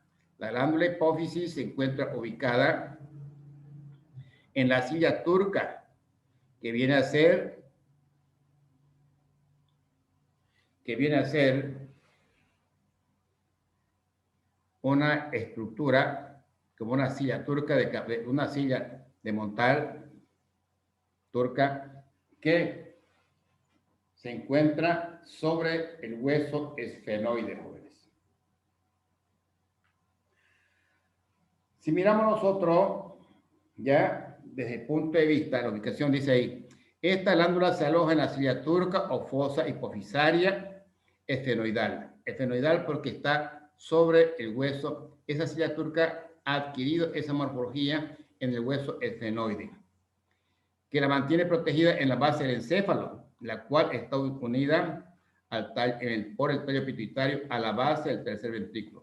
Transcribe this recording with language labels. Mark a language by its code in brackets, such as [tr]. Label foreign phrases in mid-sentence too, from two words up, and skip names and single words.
[es] La glándula hipófisis se encuentra ubicada en la silla turca, que viene a ser una estructura como una silla turca, una silla de montar turca, que se encuentra sobre el hueso esfenoide, jóvenes. Si miramos nosotros, ya desde el punto de vista, la ubicación dice ahí, esta glándula se aloja en la silla turca o fosa hipofisaria esfenoidal. Esfenoidal porque está sobre el hueso. Esa silla turca ha adquirido esa morfología en el hueso esfenoide, que la mantiene protegida en la base del encéfalo, la cual está unida por el tallo pituitario a la base del tercer ventrículo.